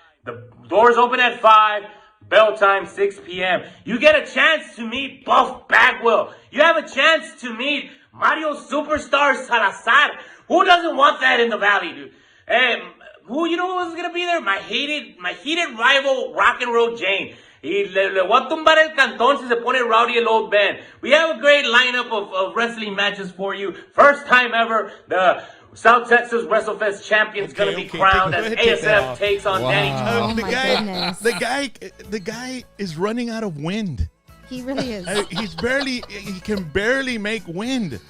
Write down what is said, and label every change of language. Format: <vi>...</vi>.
<en>The doors open at 5, bell time 6 p.m. You get a chance to meet Buff Bagwell. You have a chance to meet Mario Superstar Salazar. Who doesn't want that in the Valley, dude? Who, you know who's gonna be there? My heated rival, RocknRollJames.</en> <es>Y le voy a tumbar el cantón si se pone rowdy el old band.</es> <en>We have a great lineup of wrestling matches for you. First time ever, the South Texas WrestleFest champion's gonna be crowned as ASF takes on Danny. Oh my goodness. The guy is running out of wind. He really is. He can barely make wind.</en>